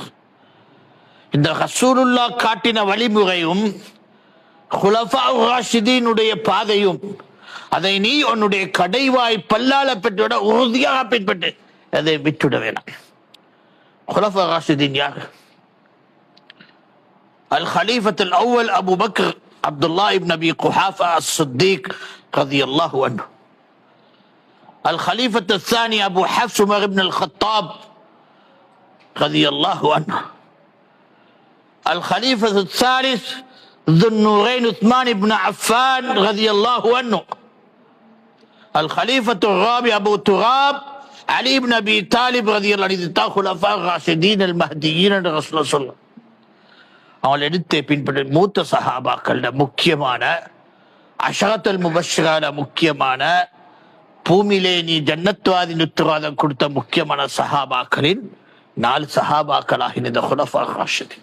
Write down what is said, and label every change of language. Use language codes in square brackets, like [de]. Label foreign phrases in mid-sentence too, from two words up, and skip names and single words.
[ta] இந்த ரசூலுல்லாஹ் காட்டின வழிமுறையும் குலஃபா ராஷிதீனுடைய பாதையும் அதை நீ உன்னுடைய கடைவாய் பல்லால பெற்றோட உறுதியாக பின்பற்று, அதை விட்டுட வேணாம். குலஃபா ராஷிதீன் யார்? [ar] الخليفة الأول أبو بكر عبد الله بن أبي قحافة الصديق رضي الله عنه. الخليفة الثاني أبو حفص عمر بن الخطاب رضي الله عنه. الخليفة الثالث ذو النورين عثمان بن عفان رضي الله عنه. الخليفة الرابع أبو تراب علي بن أبي طالب رضي الله عنه. خلفاء الراشدين المهديين رسول الله صلى الله عليه وسلم. [ta] அவங்களை எடுத்து பின்பற்ற மூத்த சஹாபாக்கள் முக்கியமான அஷரத்துல் முபஷ்ஷிரால முக்கியமான பூமியிலே நீ ஜன்னத்வாதி உத்தரவாதம் கொடுத்த முக்கியமான சஹாபாக்களின் 4 சஹாபாக்களாக இந்த குலஃபா ராஷிதீன்.